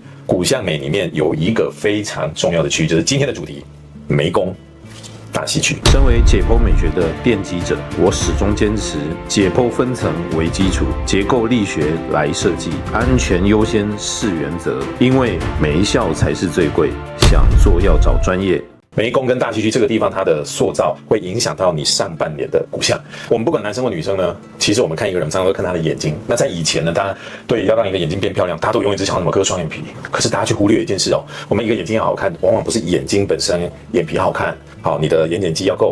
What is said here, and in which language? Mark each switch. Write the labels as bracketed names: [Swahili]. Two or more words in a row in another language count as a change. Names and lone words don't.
[Chinese] 骨相美裡面有一個非常重要的區域，就是今天的主題——眉弓大戲區。身為解剖美學的奠基者，我始終堅持解剖分層為基礎，結構力學來設計，安全優先是原則。因為眉笑才是最貴，想做要找專業。眉弓跟大戏區這個地方，它的塑造會影響到你上半臉的骨相。我們不管男生或女生呢，其實我們看一個人，常常都看他的眼睛。那在以前呢，大家對要讓一個眼睛變漂亮，大家都永遠只想怎麼割双眼皮。可是大家却忽略一件事哦，我們一個眼睛要好看，往往不是眼睛本身眼皮好看，好，你的眼瞼肌要夠。